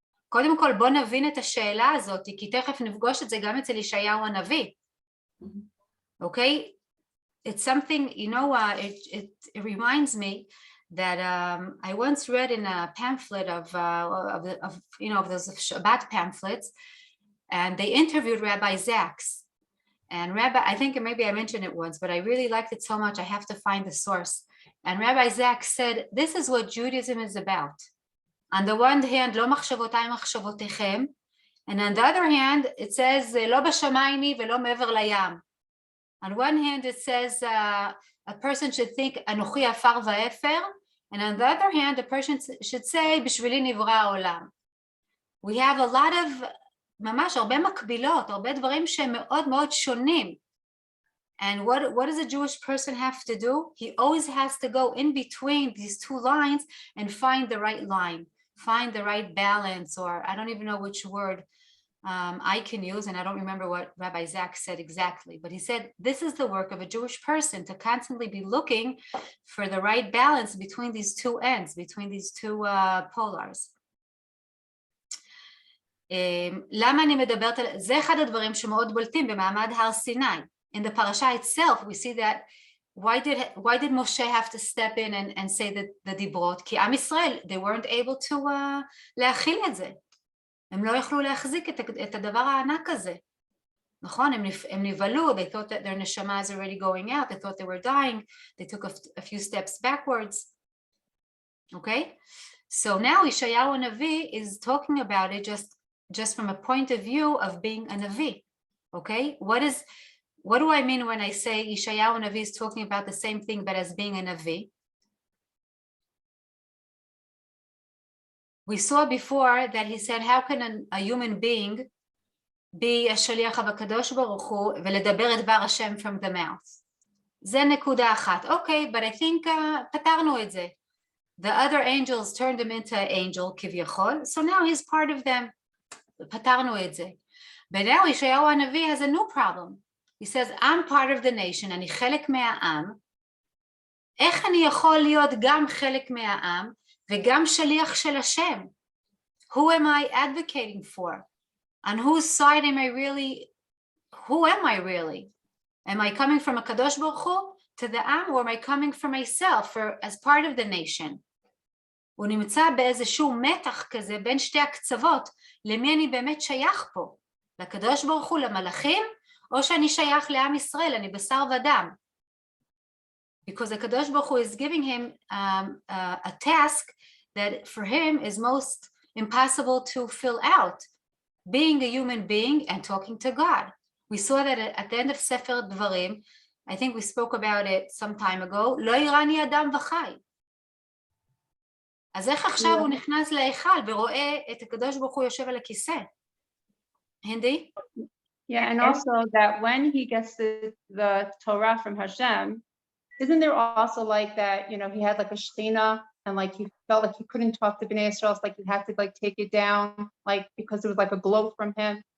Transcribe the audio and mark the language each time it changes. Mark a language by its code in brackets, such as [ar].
[he] קודם כל בוא נבין את השאלה הזאת, כי תכף נפגוש את זה גם אצל ישעיהו הנביא. [en] Okay? It's something, you know, it reminds me that I once read in a pamphlet of you know, of those Shabbat pamphlets, and they interviewed Rabbi Zaks. And Rabbi, I think maybe I mentioned it once, but I really liked it so much I have to find the source. And Rabbi Zaks said, this is what Judaism is about. On the one hand, [he] לא מחשבותיי מחשבותיכם, [en] and on the other hand, it says, [he] לא בשמיים היא ולא מעבר לים. [en] On one hand, it says a person should think, [he] אנוכי עפר ואפר, [en] and on the other hand, a person should say, [he] בשבילי נברא העולם. [en] We have a lot of, [he] ממש הרבה מקבילות, הרבה דברים שהם מאוד מאוד שונים. [en] And what does a Jewish person have to do? He always has to go in between these two lines and find the right line, find the right balance, or I don't even know which word I can use, and I don't remember what Rabbi Zak said exactly, but he said this is the work of a Jewish person, to constantly be looking for the right balance between these two ends, between these two polars. [he] למה אני מדברת על זה? אחד הדברים שמאוד בולטים במעמד הר סיני. [en] In the parasha itself, we see that why did Moshe have to step in and say the דיברות? [he] כי עם ישראל, [en] they weren't able to [he] להכיל את זה. הם לא יכלו להחזיק את הדבר הענק הזה. נכון? הם נבהלו, [en] they thought that their neshama is already going out, they thought they were dying, they took a few steps backwards. Okay? So now Yeshayahu Navi is talking about it just from a point of view of being a Navi. Okay? What do I mean when I say Yeshayahu Navi is talking about the same thing but as being a Navi? We saw before that he said, how can a human being be a shaliach of HaKadosh Baruch Hu [he] ולדבר את דבר השם [en] from the mouth? [he] זה נקודה אחת. [en] Okay, but I think [he] פתרנו את זה. [en] The other angels turned him into an angel כביכול, so now he's part of them. [he] פתרנו את זה. [en] But now ישעיהו הנביא has a new problem. He says, I'm part of the nation, [he] אני חלק מהעם. איך אני יכול להיות גם חלק מהעם וגם שליח של השם? [en] Who am I advocating for? On whose side am I really? Who am I really? Am I coming from HaKadosh Baruch Hu to the Am, or am I coming for myself or as part of the nation? [he] הוא נמצא באיזשהו מתח כזה בין שתי הקצוות, למי אני באמת שייך פה? לקדוש ברוך הוא, למלאכים, או שאני שייך לעם ישראל, אני בשר ודם? [en] Because the Kadosh Baruch Hu is giving him a task that for him is most impossible to fill out, being a human being and talking to God. We saw that at the end of Sefer Dvarim, I think we spoke about it some time ago, [he] לא יראני אדם וחי. אז איך עכשיו הוא נכנס להיכל ורואה את הקדוש ברוך הוא יושב על הכיסא? [en] Hindi? Yeah, and also that when he gets the Torah from Hashem, isn't there also like that, you know, he had like a shechina and like he felt like he couldn't talk to Bnei Israel, like he had to like take it down, like because there was like a glow from him.